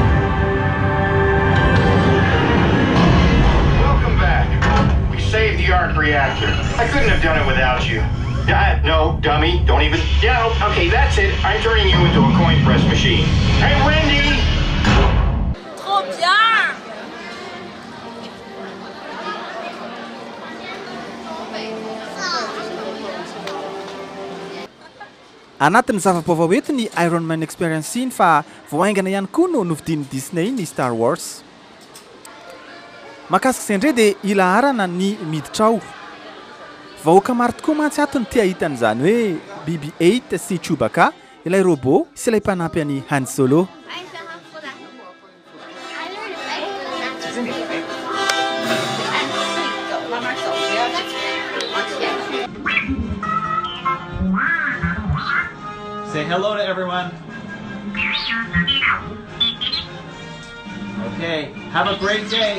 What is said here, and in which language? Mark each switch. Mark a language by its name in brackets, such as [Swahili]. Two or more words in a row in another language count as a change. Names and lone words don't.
[English] Save the Ark for reactor. I couldn't have done it without you. No, dummy, don't even... Yeah, okay, that's it. I'm turning you into a coin press machine. Hey, Wendy! [French] Trop bien! [Malagasy] Anatin'ny zava-baovao ety ny Iron Man Experience iny fa voaingana ihany koa no novidin'ny Disney ny Star Wars. Makasika izay indray dia ilaharana ny miditra ao. Vahoaka maro tokoa mantsy ato ny tia hitan'izany hoe BB-8 sy Chewbacca, ilay robot sy ilay mpanampy an'i Han Solo. [English] Say hello to everyone. Okay, have a great day.